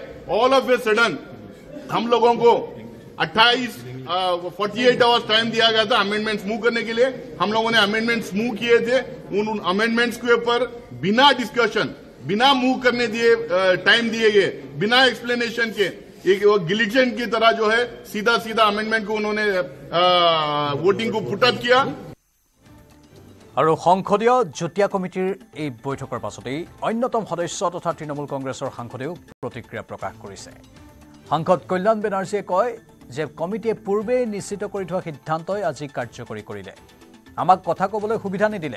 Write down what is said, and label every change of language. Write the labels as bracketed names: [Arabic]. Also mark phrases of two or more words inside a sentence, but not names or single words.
[English] all of a sudden [Hindi] हम लोगों को 48 [English] hours time [Hindi] दिया गया था [English] amendments move [Hindi] करने के लिए। हम लोगों ने [English] amendments move [Hindi] किए थे, उन अमेंडमेंट्स के ऊपर बिना डिस्कशन बिना मूव करने दिए टाइम दिए गए, बिना एक्सप्लेनेशन के एक गिलिजन की तरह जो है सीधा अमेंडमेंट को उन्होंने वोटिंग को [English] put up [Hindi] किया। [Assamese] আৰু সংসদীয় যুটীয়া কমিটিৰ এই বৈঠকৰ পাছতেই অন্যতম সদস্য তথা তৃণমূল কংগ্ৰেছৰ সাংসদেও প্ৰতিক্ৰিয়া প্ৰকাশ কৰিছে। সাংসদ কল্যাণ বেনাৰ্জীয়ে কয় যে কমিটিয়ে পূৰ্বেই নিশ্চিত কৰি থোৱা সিদ্ধান্তই আজি কাৰ্যকৰী কৰিলে, আমাক কথা ক'বলৈ সুবিধা নিদিলে।